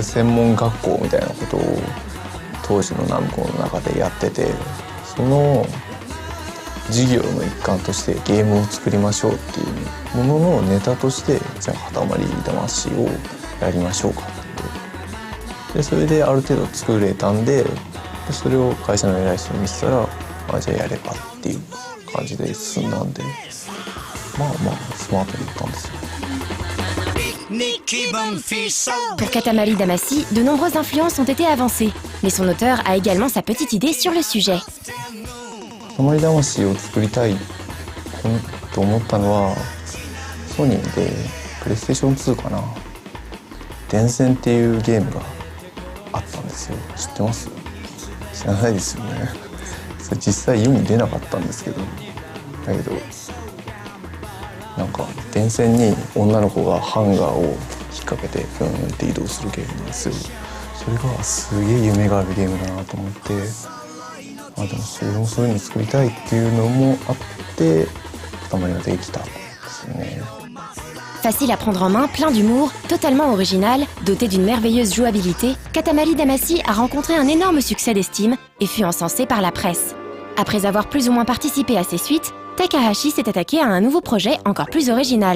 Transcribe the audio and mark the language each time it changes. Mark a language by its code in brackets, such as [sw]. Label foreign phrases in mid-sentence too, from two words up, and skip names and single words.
[ja] 専門学校みたいなことを当時のナムコの中でやってて、その授業の一環としてゲームを作りましょうっていうもののネタとして、じゃあ塊魂をやりましょうかって。でそれである程度作れたんで、それを会社の偉い人に見せたら、じゃあやればっていう感じで進んだんで、まあまあスマートにいったんですよ。 [fr] Pour Katamari Damacy, de nombreuses influences ont été avancées, mais son auteur a également sa petite idée sur le sujet. [ja] 塊魂を作りたいと思ったのは、ソニーでプレイステーション2かな、電線っていうゲームがあったんですよ。知ってます？知らないですよね。それ実際世に出なかったんですけど、だけどなんか電線に女の子がハンガーを引っ掛けてピョンって移動するゲームなんですよ。それがすげえ夢があるゲームだなと思って、でもそれもそういうの作りたいっていうのもあって塊ができたんですよね。 [fr] Facile à prendre en main, plein d'humour, totalement original, doté d'une merveilleuse jouabilité, Katamari Damacy a rencontré un énorme succès d'estime et fut encensé par la presse. Après avoir plus ou moins participé à ses suites, Takahashi s'est attaqué à un nouveau projet encore plus original.